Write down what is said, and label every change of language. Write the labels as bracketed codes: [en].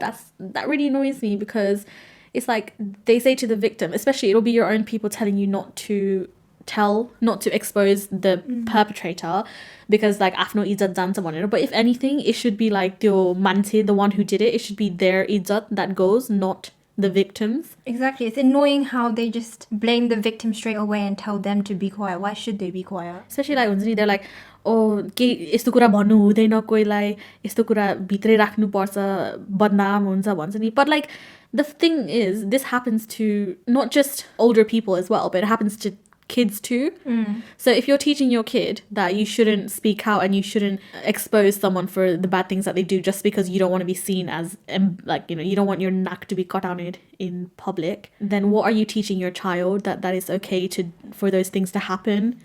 [en] That really annoys me, because it's like they say to the victim, especially it'll be your own people telling you not to expose the perpetrator, because, like, [ne] afno izzat jancha bhanera. [en] But if anything, it should be like the mante, the one who did it, it should be their izzat that goes, not the victims. Exactly. It's annoying how they just blame the victim straight away and tell them to be quiet. Why should they be quiet? Especially, like, they're like, oh, [ne] यस्तो कुरा भन्नु हुँदैन, कोहीलाई यस्तो कुरा भित्रै राख्नुपर्छ, बदनाम हुन्छ भन्छ नि. [en] But, like, the thing is, this happens to not just older people as well, but it happens to kids too. So if you're teaching your kid that you shouldn't speak out and you shouldn't expose someone for the bad things that they do just because you don't want to be seen as, like, you know, you don't want your knack to be cut out in public, then what are you teaching your child that is okay for those things to happen?